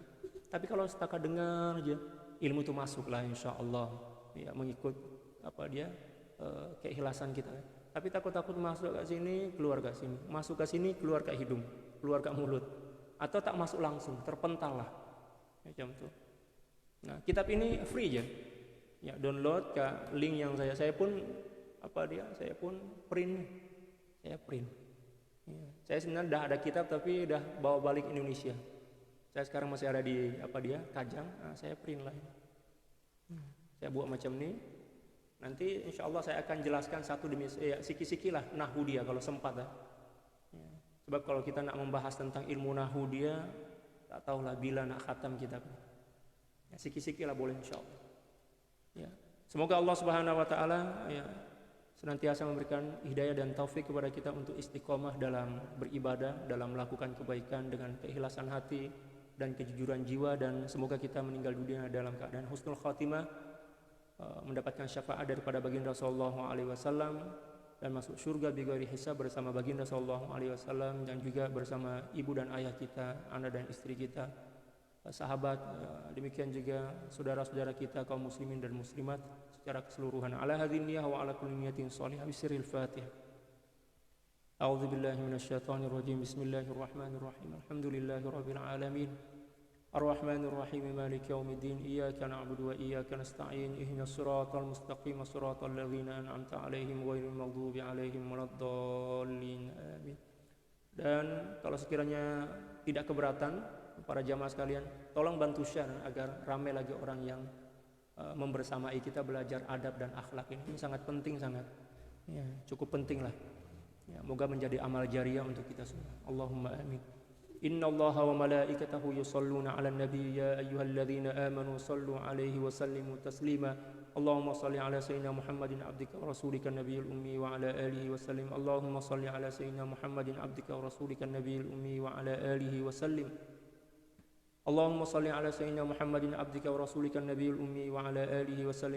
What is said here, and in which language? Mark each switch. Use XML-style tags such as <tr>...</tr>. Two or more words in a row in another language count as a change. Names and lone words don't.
<ms>Tapi kalau setakat dengar aja, ilmu itu masuk lah</ms> <ar>إن شاء الله.</ar> <ms>Ya, mengikut keikhlasan kita. Tapi takut-takut masuk kat sini, keluar kat sini, masuk kat sini, keluar kat hidung, keluar kat mulut, atau tak masuk langsung, terpental lah macam tu. Nah, kitab ini free aja. Ya, download ke link yang saya pun saya pun print. Saya print. Ya, saya sebenarnya udah ada kitab tapi udah bawa balik Indonesia. Saya sekarang masih ada di Kajang. Nah, saya print lah. Saya buat macam ini. Nanti</ms> <ar>إن شاء الله</ar> <ms>saya akan jelaskan satu demi siki-siki lah nahwu dia kalau sempat ya. Sebab kalau kita nak membahas tentang ilmu nahwu dia, tak tahulah bila nak khatam kitab. Ya, siki-siki lah boleh</ms> <ar>إن شاء الله.</ar> <ms>Ya. Semoga Allah</ms> <ar>سبحانه وتعالى</ar> <ms>ya senantiasa memberikan hidayah dan taufik kepada kita untuk istiqomah dalam beribadah, dalam melakukan kebaikan dengan keikhlasan hati dan kejujuran jiwa, dan semoga kita meninggal dunia dalam keadaan</ms> <ar>حسن الخاتمة,</ar> <ms>mendapatkan syafaat daripada baginda</ms> <ar>صلى الله عليه وسلم</ar> <ms>dan masuk surga</ms> <ar>بغير حساب</ar> <ms>bersama baginda</ms> <ar>صلى الله عليه وسلم,</ar> <ms>dan juga bersama ibu dan ayah kita, anak dan istri kita, sahabat, demikian juga saudara-saudara kita kaum muslimin dan muslimat secara keseluruhan.</ms> <ar>على هذه النية وعلى كل نية صالحة بسر الفاتحة. أعوذ بالله من الشيطان الرجيم. بسم الله الرحمن الرحيم. الحمد لله رب العالمين. الرحمن الرحيم. مالك يوم الدين. إياك نعبد وإياك نستعين. اهدنا الصراط المستقيم. صراط الذين أنعمت عليهم غير المغضوب عليهم ولا الضالين. Amin.</ar> <ms>Dan kalau sekiranya tidak keberatan para jamaah sekalian, tolong bantu share agar ramai lagi orang yang membersamai kita belajar adab dan akhlak ini. Ini sangat penting, sangat ya, cukup penting lah. Ya, moga menjadi amal jariyah untuk kita semua.</ms> <ar>اللهم آمين. إن الله وملائكته يصلون على النبي يا أيها الذين آمنوا صلوا عليه وسلموا تسليما. اللهم صل على سيدنا محمد عبدك ورسولك النبي الأمي وعلى آله وسلم. اللهم صل على سيدنا محمد عبدك ورسولك النبي الأمي وعلى آله وسلم. اللهم صل على سيدنا محمد عبدك ورسولك النبي الأمي وعلى آله وسلم.</ar>